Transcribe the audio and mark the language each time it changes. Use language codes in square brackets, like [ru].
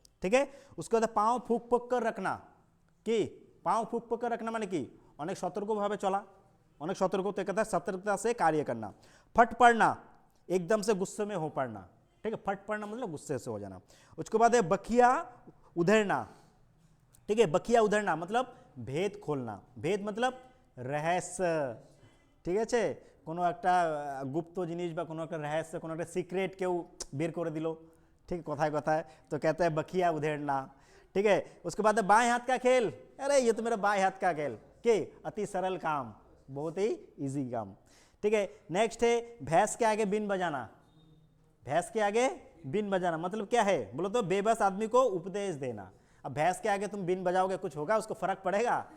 [hi] ठीक है, उसके बाद पाँव फूक फूक कर रखना। कि पाँव फूक फूक कर रखना [bn] মানে কি, অনেক সতর্কভাবে চলা, অনেক [hi] सतर्कता से कार्य करना। फट पड़ना, एकदम से गुस्से में हो पड़ना। ठीक है, फट पड़ना मतलब गुस्से से हो जाना। उसके बाद है बखिया उधेड़ना। ठीक है, बखिया उधेड़ना मतलब भेद खोलना। भेद मतलब रहस्य। [bn] ঠিক আছে, কোনো একটা গুপ্ত জিনিস বা কোনো একটা রহস্য, কোনো একটা সিক্রেট কেউ বের করে দিল, ठीक কথায় কথায়, [hi] तो कहते हैं बखिया उधेड़ना। ठीक है, उसके बाद बाएं हाथ का खेल। अरे ये तो मेरा बाएं हाथ का खेल, कि अति सरल काम, बहुत ही इजी काम। ठीक है, नेक्स्ट है भैंस के आगे बीन बजाना। भैंस के आगे बीन बजाना मतलब क्या है? बोलो तो बेबस आदमी को उपदेश देना। अब भैंस के आगे तुम बीन बजाओगे, कुछ होगा? उसको फर्क पड़ेगा?